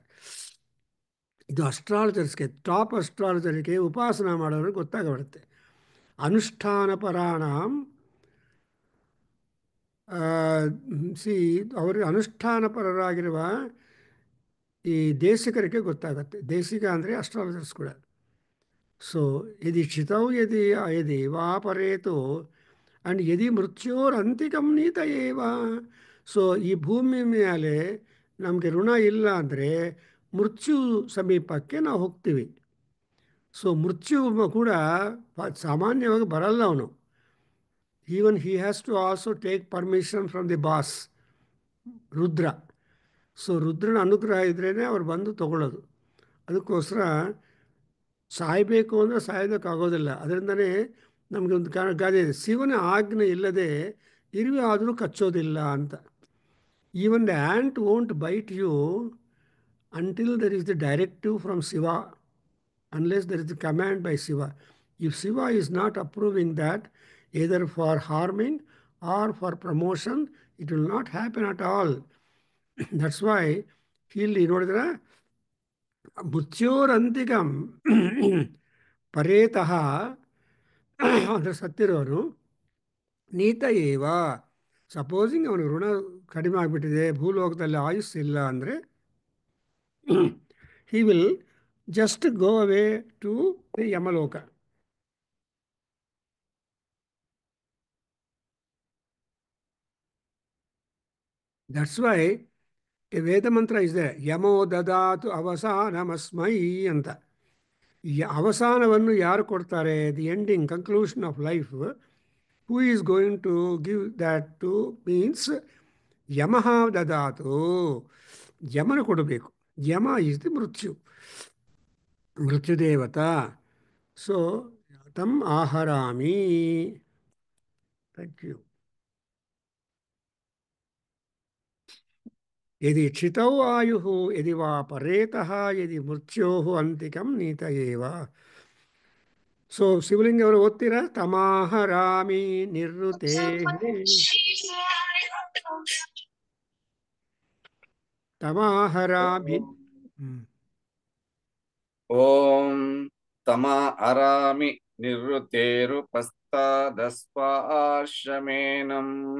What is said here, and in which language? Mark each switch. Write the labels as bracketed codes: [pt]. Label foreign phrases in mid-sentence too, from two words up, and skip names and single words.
[kn] ಇದು ಅಸ್ಟ್ರಾಲಜರ್ಸ್ಗೆ, [en] top astrologer [kn] ಉಪಾಸನ ಮಾಡೋರಿಗೆ ಗೊತ್ತಾಗ್ಬಿಡುತ್ತೆ. [sa] ಅನುಷ್ಠಾನ ಪರಾಣಂ [kn] ಅವರು ಅನುಷ್ಠಾನಪರರಾಗಿರುವ ಈ ದೇಶಿಕರಿಗೆ ಗೊತ್ತಾಗುತ್ತೆ. ದೇಶಿಕ ಅಂದರೆ ಅಸ್ಟ್ರಾಲಜರ್ಸ್ ಕೂಡ. [sa] ಸೊ ಯದಿ ಚಿತೌ ಯದಿ ವಾ ಪರೇತು ಅಂಡ್ ಯದಿ ಮೃತ್ಯೋರಂತಿಕಂ ನೀತ ಏವ. [kn] ಸೊ ಈ ಭೂಮಿ ಮೇಲೆ ನಮಗೆ ಋಣ ಇಲ್ಲ ಅಂದರೆ ಮೃತ್ಯು ಸಮೀಪಕ್ಕೆ ನಾವು ಹೋಗ್ತೀವಿ. ಸೊ ಮೃತ್ಯು ಕೂಡ ಸಾಮಾನ್ಯವಾಗಿ ಬರಲ್ಲ ಅವನು. [en] Even he has to also take permission from the boss Rudra. [kn] ಸೊ ರುದ್ರನ ಅನುಗ್ರಹ ಇದ್ರೇ ಅವ್ರು ಬಂದು ತಗೊಳ್ಳೋದು. ಅದಕ್ಕೋಸ್ಕರ ಸಾಯಬೇಕು ಅಂದರೆ ಸಾಯೋದಕ್ಕಾಗೋದಿಲ್ಲ. ಅದರಿಂದನೇ ನಮಗೆ ಒಂದು ಗಾದೆ ಇದೆ, ಶಿವನ ಆಜ್ಞೆ ಇಲ್ಲದೆ ಇರುವೆ ಆದರೂ ಕಚ್ಚೋದಿಲ್ಲ ಅಂತ. [en] Even the ant won't bite you until there is the directive from Shiva, unless there is the command by Shiva. If Shiva is not approving that, either for harming or for promotion, it will not happen at all. That's why [kn] ಇಲ್ಲಿ ನೋಡಿದ್ರೆ [sa] ಮೃತ್ಯೋರಂತಿಕಂ ಪರೇತಃ [kn] ಅಂದರೆ ಸತ್ತಿರೋನು [sa] ನೀತ ಏವ. [kn] ಸಪೋಸಿಂಗ್ ಅವನು ಋಣ ಕಡಿಮೆ ಆಗಿಬಿಟ್ಟಿದೆ, ಭೂಲೋಕದಲ್ಲಿ ಆಯುಸ್ಸಿಲ್ಲ ಅಂದರೆ [en] he will just go away to the Yamaloka. That's why a Veda mantra is there. [sa] यमो ददातु अवसानमस्मै [kn] ಅಂತ. ಅವಸಾನವನ್ನು ಯಾರು ಕೊಡ್ತಾರೆ, [en] the ending conclusion of life, who is going to give that to means [sa] ಯಮಃ ದದಾತು. [kn] ಯಮನ ಕೊಡಬೇಕು. ಯಮ [en] is the [kn] ಮೃತ್ಯುದೇವತಾ. [sa] ಸೊ ತಂ ಆಹರಾಮಿ. [en] Thank you. [sa] ಯದಿ ಕ್ಷಿತೌ ಆಯುಃ ಯದಿ ವಾ ಪರೇತಃ ಯದಿ ಮೃತ್ಯೋಃ ಅಂತಿಕಂ ನೀತ ಏವ. [kn] ಸೊ ಶಿವಲಿಂಗ ಅವರು ಓದ್ತೀರಾ? [sa] ತಮಾಹರಾಮಿ ನಿವೃತೆ. ತಮಾಹರಾಮಿ. ಓಂ ತಮ ಅರಾಮಿ ನಿವೃತ್ತೇರುಪಸ್ತಾದಸ್ವಾಶ್ರಮೇಣಂ